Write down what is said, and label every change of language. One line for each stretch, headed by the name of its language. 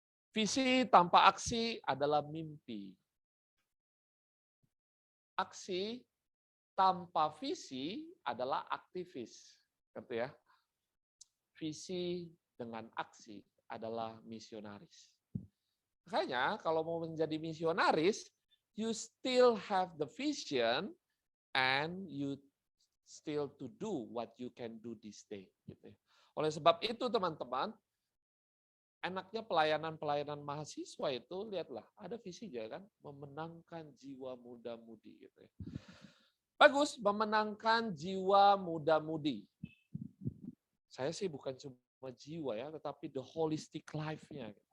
Indonesian: Visi tanpa aksi adalah mimpi. Aksi tanpa visi adalah aktivis, gitu ya. Visi dengan aksi adalah misionaris. Makanya kalau mau menjadi misionaris,
English: you still have the vision and you still to do what you can do this day.
Indonesian: Gitu. Oleh sebab itu teman-teman, enaknya pelayanan mahasiswa itu lihatlah ada visinya kan, memenangkan jiwa muda-mudi gitu ya. Bagus, memenangkan jiwa muda-mudi. Saya sih bukan cuma jiwa ya, tetapi
English: the holistic life-nya.